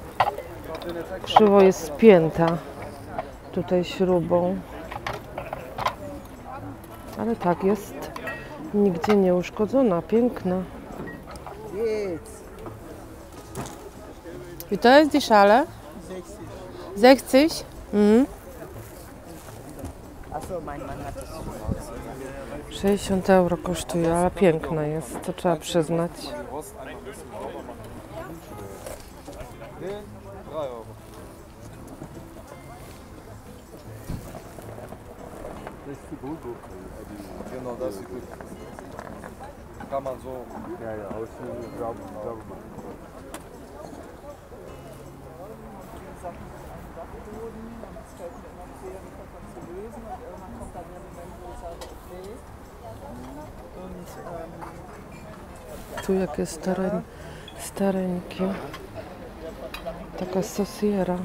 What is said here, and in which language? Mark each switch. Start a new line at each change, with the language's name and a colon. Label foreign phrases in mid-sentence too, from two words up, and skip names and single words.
Polish: Krzywo jest spięta. tutaj śrubą. Ale tak, jest nigdzie nie uszkodzona, piękna.
German: Wie
Polish: to jest
German: die Schale? 60? Mhm. Achso, mein Mann hat das.
Polish: 60 euro kosztuje, ale piękna jest, to trzeba przyznać.
German: 3 Euro. Das ist die Bulgur. Genau, das ist gut. Kann man so. Ja, ja, ausschneiden, sauber machen.
Polish: Tu jakie stareńkie. Taka sosiera.